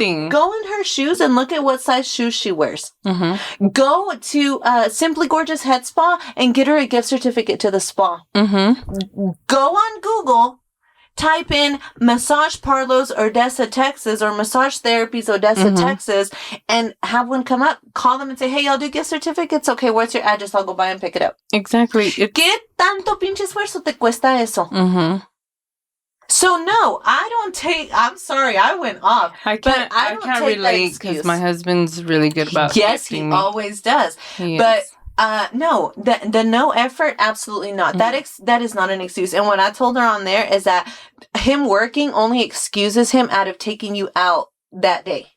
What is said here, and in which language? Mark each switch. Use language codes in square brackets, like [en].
[en] Go in her shoes and look at what size shoes she wears. Go to Simply Gorgeous Head Spa and get her a gift certificate to the spa. Go on Google. Type in massage parlors Odessa, Texas, or massage therapies Odessa, Texas, and have one come up. Call them and say, hey, y'all do gift certificates? Okay, what's your address? I'll go by and pick it up. Exactly. [es] ¿Qué tanto pinche esfuerzo te cuesta eso? [en] So no, I'm sorry, I went off. I can't relate because my husband's really good about gifting me. Always does. But no, the no effort, absolutely not. That is not an excuse. And what I told her on there is that him working only excuses him out of taking you out that day.